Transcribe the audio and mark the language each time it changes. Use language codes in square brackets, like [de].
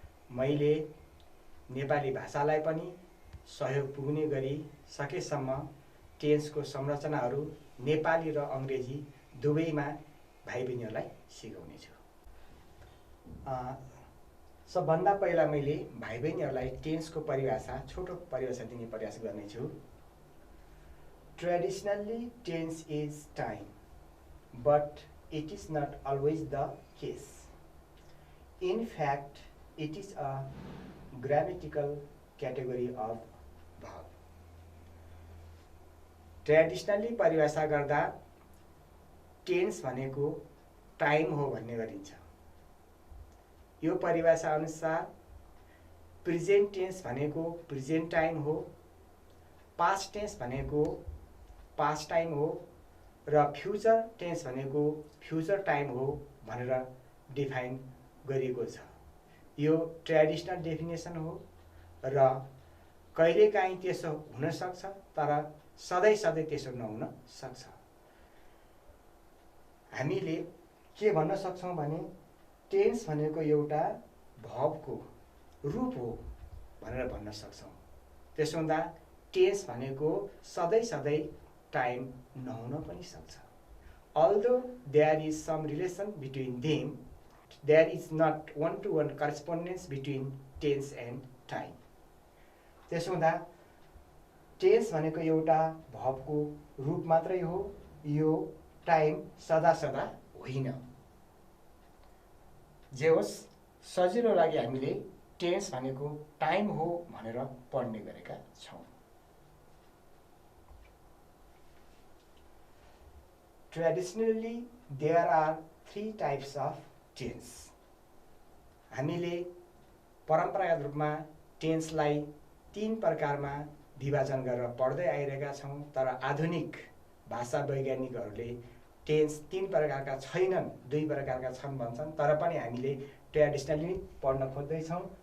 [ne] मैले नेपाली भाषालाई पनि सहयोग पुग्ने गरी सकेसम्म टेन्सको संरचनाहरू नेपाली र अङ्ग्रेजी दुवैमा भाइ बहिनीहरूलाई सिकाउनेछु। सबभन्दा पहिला मैले भाइ बहिनीहरूलाई टेन्सको परिभाषा, छोटो परिभाषा दिने प्रयास गर्नेछु। [en] Traditionally, tense is time, but it is not always the case. In fact, it is a grammatical category of verb. Traditionally [ne] परिभाषा गर्दा टेन्स भनेको टाइम हो भन्ने गरिन्छ। यो परिभाषा अनुसार प्रेजेन्ट टेन्स भनेको प्रेजेन्ट टाइम हो, पास्ट टेन्स भनेको पास्ट टाइम हो र फ्युचर टेन्स भनेको फ्युचर टाइम हो भनेर डिफाइन गरिएको छ। यो ट्रेडिसनल डेफिनेसन हो र कहिलेकाहीँ त्यसो हुन सक्छ, तर सधैँ सधैँ त्यसो नहुन सक्छ। हामीले के भन्न सक्छौँ भने टेन्स भनेको एउटा भर्बको रूप हो भनेर भन्न सक्छौँ। त्यसो हुँदा टेन्स भनेको सधैँ सधैँ टाइम नहुन पनि सक्छ। [en] Although there is some relation between them, there is not one-to-one correspondence between tense and time. [ne] त्यसो हुँदा टेन्स भनेको एउटा भर्बको रूप मात्रै हो, यो टाइम सदा सदा होइन। जे होस्, सजिलो लागि हामीले टेन्स भनेको टाइम हो भनेर पढ्ने गरेका छौँ। [en] Traditionally, there are 3 types of tense. [ne] हामीले परम्परागत रूपमा टेन्सलाई 3 प्रकारमा विभाजन गरेर पढ्दै आइरहेका छौँ, तर आधुनिक भाषा वैज्ञानिकहरूले टेन्स 3 प्रकारका छैनन्, 2 प्रकारका छन् भन्छन्, तर पनि हामीले ट्रेडिसनली पढ्न खोज्दैछौँ।